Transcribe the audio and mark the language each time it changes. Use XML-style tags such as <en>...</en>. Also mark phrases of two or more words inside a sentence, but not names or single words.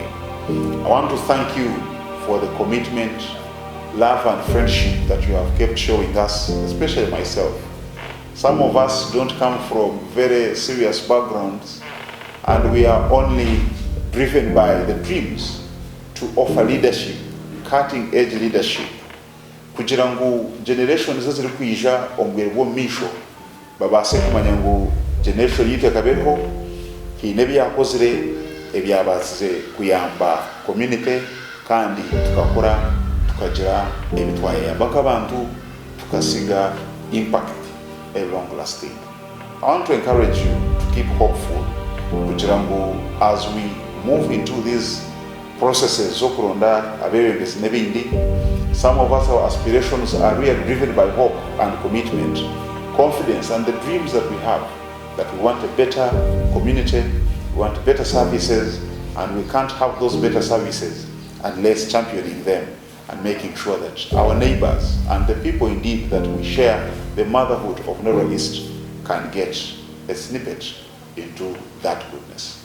<en>I want to thank you for the commitment, love and friendship that you have kept showing us, especially myself. Some of us don't come from very serious backgrounds, and we are only driven by the dreams to offer leadership, cutting edge leadership.</en> <cgg>Kugira ngu generation zaziri kuija omubwire bw'omumisho babase kumanya ngu generation yitu ekabeho hiine ebyakozire ebyabazize kuyamba community kandi tukakora tukagira ebitwayamba abantu tukasiga</cgg> <en>impact a long lasting. I want to encourage you to keep hopeful</en> <cgg>kugira ngu</cgg> <en>as we move into these processes</en> <cgg>zokuronda abebembezi nebindi.</cgg> <en>Some of us, our aspirations are really driven by hope and commitment, confidence and the dreams that we have, that we want a better community, we want better services, and we can't have those better services unless championing them and making sure that our neighbors and the people indeed that we share the motherhood of Ndorwa East can get a snippet into that goodness.</en>